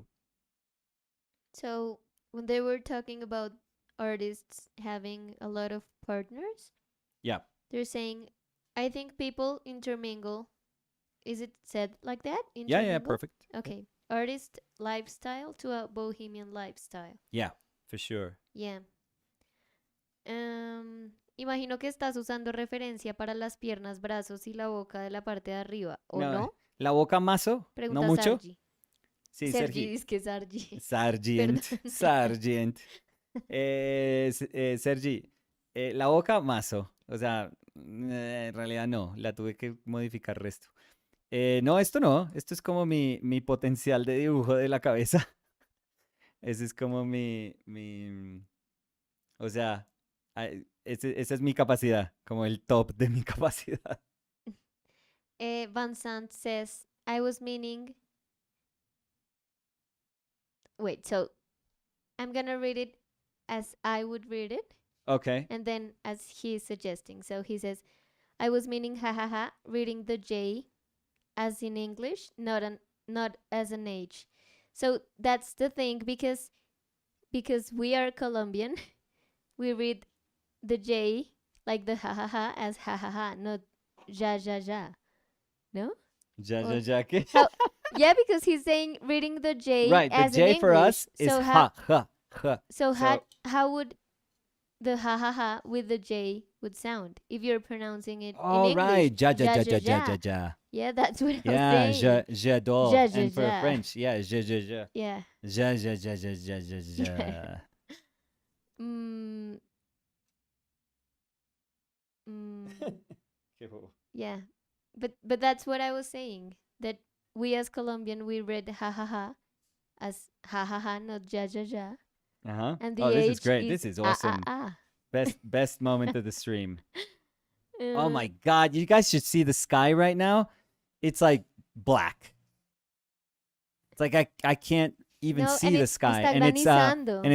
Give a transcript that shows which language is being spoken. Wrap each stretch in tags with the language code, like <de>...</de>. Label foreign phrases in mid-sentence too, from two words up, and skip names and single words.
<en>So, when they were talking about artists having a lot of partners, Yeah. they're saying, I think people intermingle. Is it said like that? Yeah, Intermingle? perfect. Okay. Artist lifestyle to a bohemian lifestyle. Yeah, for sure. Yeah.</en> <es>Imagino que estás usando referencia para las piernas, brazos y la boca de la parte de arriba, ¿o no? La boca mazo, Pregunta no mucho. Sargi. Sí, Sergi, dice que Sargi. Sargent. Perdón. Sargent. Sergi, la boca mazo. O sea, en realidad no, la tuve que modificar resto. No, esto no. Esto es como mi potencial de dibujo de la cabeza. Ese es como o sea, esa es mi capacidad, como el top de mi capacidad.</es> <en>Van Sant says, I was meaning. Wait, so I'm gonna read it as I would read it, Okay. and then as he's suggesting. So he says, I was meaning ha ha ha, reading the J as in English, not as an H. So that's the thing, because we are Colombian, we read the J like the ha ha ha as ha ha ha, not ja ja ja. No?</en> <es>Ja, ¿qué?</es> <en>Yeah, because he's saying reading the J Right, the as in J for English. us is So ha, ha, ha. So how would the ha ha ha with the J would sound if you're pronouncing it in Oh, English. right. Ja, ja, Ja, ja, ja, ja, ja, ja. ja, ja. Yeah, that's what I was Yeah, saying. j'adore. Ja, ja, And for ja. French, yeah, je. Yeah. Ja, ja, ja, ja, ja, ja, Yeah. ja. Mm, mm, yeah. But that's what I was saying. That we as Colombian we read ha ha ha as ha ha ha, not ja ja ja. Uh-huh. And Oh, the this is H great. is This is ah ah awesome. ah. Best moment of the stream. Oh Uh, my God. You guys should see the sky right now. It's like black. It's like I can't even no, see and the it sky. está And</en>